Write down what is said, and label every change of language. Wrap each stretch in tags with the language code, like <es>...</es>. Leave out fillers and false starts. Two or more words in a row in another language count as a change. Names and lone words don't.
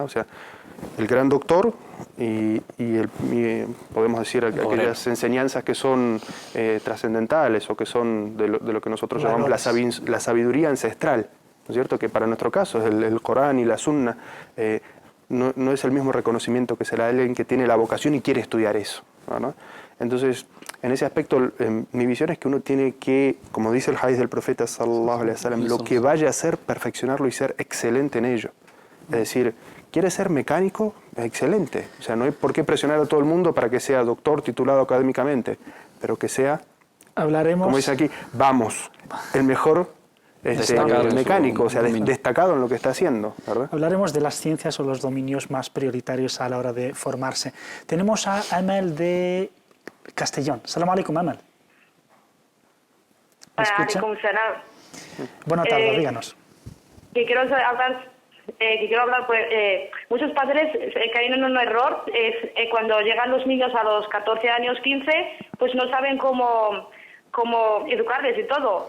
<es>O sea, el gran doctor podemos decir aquellas enseñanzas que son trascendentales o que son de lo que nosotros llamamos la sabiduría ancestral, ¿no es cierto? Que para nuestro caso es el Corán y la Sunna, no es el mismo reconocimiento que se le da a alguien que tiene la vocación y quiere estudiar eso, ¿no? Entonces, en ese aspecto, mi visión es que uno tiene que, como dice el hadith del profeta</es> <ar>صلى الله عليه وسلم,</ar> <es>lo que vaya a hacer, perfeccionarlo y ser excelente en ello. Es decir, ¿quiere ser mecánico? Excelente. O sea, no hay por qué presionar a todo el mundo para que sea doctor titulado académicamente, pero que sea, como dice aquí, vamos, el mejor mecánico, o sea, destacado en lo que está haciendo, ¿verdad? Hablaremos de las ciencias o los dominios más prioritarios a la hora de formarse. Tenemos a Amel de Castellón.</es> <ar>سلام عليكم, Amel.</ar> <es>¿Escucha? Buenas tardes, díganos. Que quiero hablar, pues, muchos padres caen en un error, cuando llegan los niños a los 14 años, 15, pues no saben cómo educarles y todo.</es>